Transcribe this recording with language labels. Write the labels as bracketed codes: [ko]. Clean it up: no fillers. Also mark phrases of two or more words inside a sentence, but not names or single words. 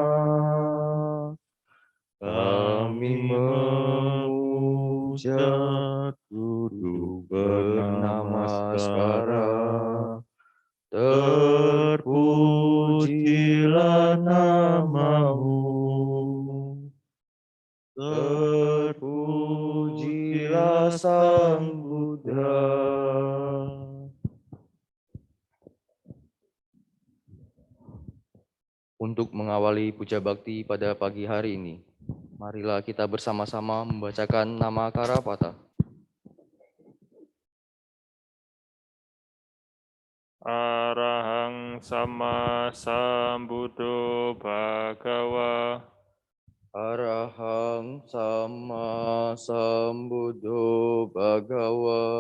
[id] Kami memuja duduk bernamaskara, terpujilah namamu, terpujilah Sang Buddha. Untuk mengawali puja bakti pada pagi hari ini, marilah kita bersama-sama membacakan nama Karapata. [pi] Arahang sama sambuddho bhagawa. Arahang sama sambuddho bhagawa.